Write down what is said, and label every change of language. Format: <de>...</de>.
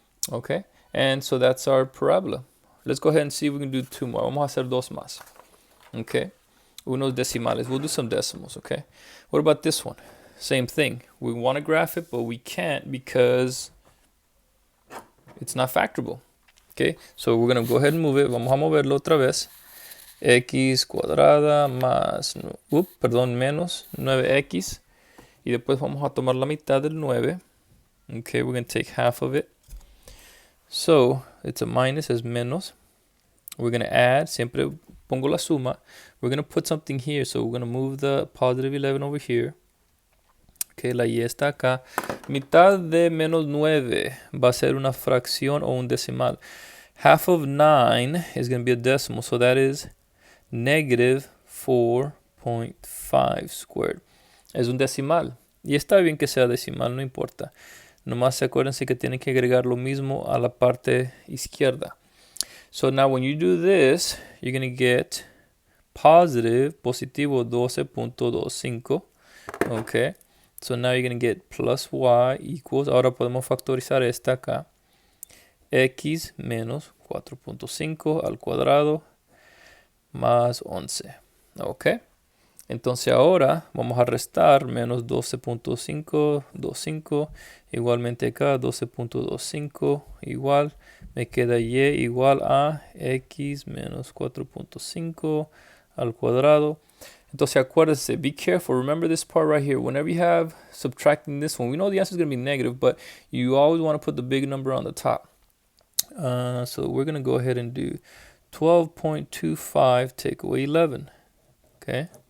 <en>Ok, and so that's our parabola. Let's go ahead and see if we can do 2 more.</en> <es>Vamos a hacer 2 más.</es> <en>Okay,</en> <es>unos decimales.</es> <en>We'll do some decimals, okay? What about this one? Same thing. We want to graph it, but we can't because it's not factorable. Okay, so we're going to go ahead and move it.</en> <es>Vamos a moverlo otra vez. X cuadrada más, menos 9x. Y después vamos a tomar la mitad del 9.</es> <en>Okay, we're going to take half of it. So, it's a minus,</en> <es>es menos.</es> <en>We're going to add,</en> <es>siempre pongo la suma.</es> <en>We're going to put something here, so we're going to move the positive 11 over here.</en> <es>Okay, la y está acá. Mitad de menos 9 va a ser una fracción o un decimal.</es> <en>Half of 9 is going to be a decimal, so that is negative 4.5 squared.</en> <es>Es un decimal. Y está bien que sea decimal, no importa. Nomás acuérdense que tienen que agregar lo mismo a la parte izquierda.</es> <en>So now when you do this, you're going to get</en> <es>positivo 12.25.</es> <en>Okay. So now you're going to get plus y equals,</en> <es>ahora podemos factorizar esta acá. X menos 4.5 al cuadrado más 11. Ok. Entonces ahora vamos a restar menos 12.525. Igualmente acá 12.25 igual. Me queda y igual a x menos 4.5 al cuadrado. Entonces acuérdense,</es> <en>be careful. Remember this part right here. Whenever you have subtracting this one, we know the answer is going to be negative, but you always want to put the big number on the top. So we're going to go ahead and do 12.25 take away 11. Okay.</en>